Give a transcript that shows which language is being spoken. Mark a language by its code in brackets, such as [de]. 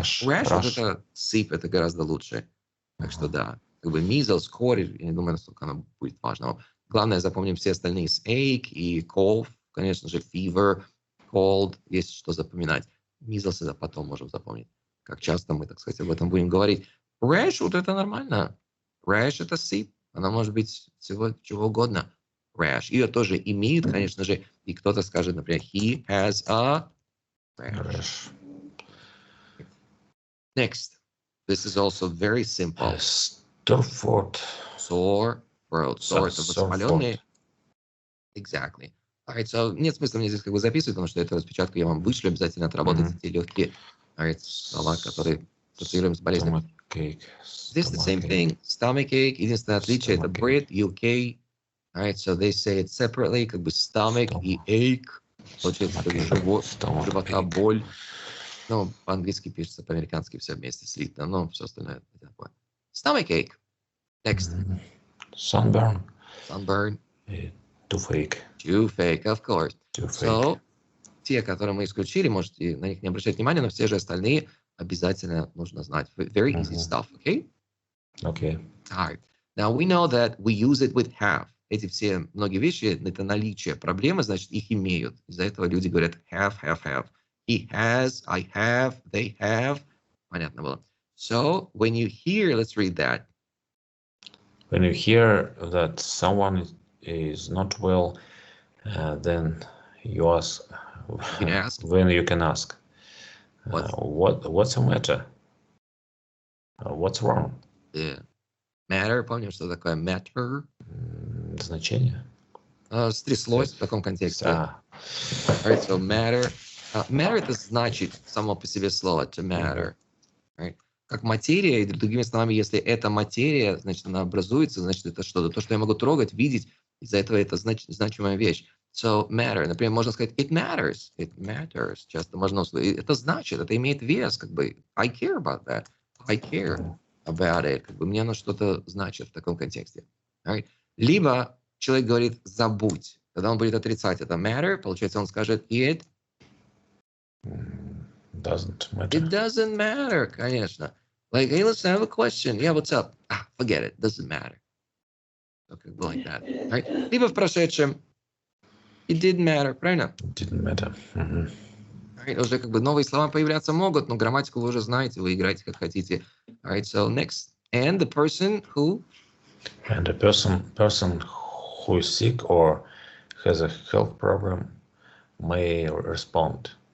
[ru] Rash это сыпь, это гораздо лучше. Так что да, как бы measles, корь, я не думаю, насколько оно будет важно. Главное, запомним все остальные с ache и cough, конечно же, fever, cold, есть что запоминать. Measles это потом можем запомнить. Как часто мы, так сказать, об этом будем говорить. Rash, вот это нормально. Rash это сыпь. Она может быть всего чего угодно. Rash. Ее тоже имеют, конечно же. И кто-то скажет, например, [en] he has a rash. Next. This is also very simple. Sore throat. Sore throat. [ru] Sore это воспаленные. [en] Exactly. Alright, so [ru] нет смысла мне здесь как бы записывать, потому что эту распечатку я вам вышлю, обязательно отработайте те легкие слова, которые ассоциируем с болезнью. [en] This the same thing. Stomach ache. [ru] Единственное отличие это Brit, UK. [en] Alright, so they say it separately, [ru] как бы [en] stomach и ache. [ru] Получается как живот, живота боль. Ну, по-английски пишется, по-американски все вместе слитно, но все остальное такое. [en] Stomach ache. Next. Sunburn. Sunburn. Toothache. Toothache, of course. Toothache. [ru] So, те, которые мы исключили, можете на них не обращать внимания, но все же остальные обязательно нужно знать. [en] Very easy stuff, okay? Okay. All right. Now, we know that we use it with have. [ru] Эти все многие вещи, это наличие проблемы, значит, их имеют. Из-за этого люди говорят have. [en] He has, I have, they have. [ru] Понятно было. [en] So, when you hear, let's read that. When you hear that someone is not well, then you ask. You can ask. When you can ask. What's the matter? What's wrong? Yeah. [ru] Matter, помним, что такое matter? Значение. Стряслось в таком контексте. [en] Right, so matter. [ru] Matter это значит само по себе слово to matter. [en] Right? [ru] Как материя, или другими словами, если это материя, значит, она образуется, значит, это что-то. То, что я могу трогать, видеть, из-за этого это значимая вещь. [en] So, matter. [ru] Например, можно сказать [en] it matters. It matters. [ru] Часто можно услышать. Это значит, это имеет вес, как бы. [en] I care about that. I care about it. [ru] Как бы мне оно что-то значит в таком контексте. [en] Right? [ru] Либо человек говорит забудь. Когда он будет отрицать это matter, получается, он скажет it [en] doesn't matter. It doesn't matter, [ru] конечно. [en] Like, hey, listen, I have a question. Yeah, what's up? Forget it. Doesn't matter. So, [ru] как бы [en] like that. [ru] Right? Либо в прошедшем. [en] It didn't matter, [ru] правильно? [en] It didn't matter. Right? [ru] Уже как бы новые слова появляться могут, но грамматику вы уже знаете, вы играете как хотите. [en] Alright, so next. And the person who? And the person who is sick or has a health problem may respond.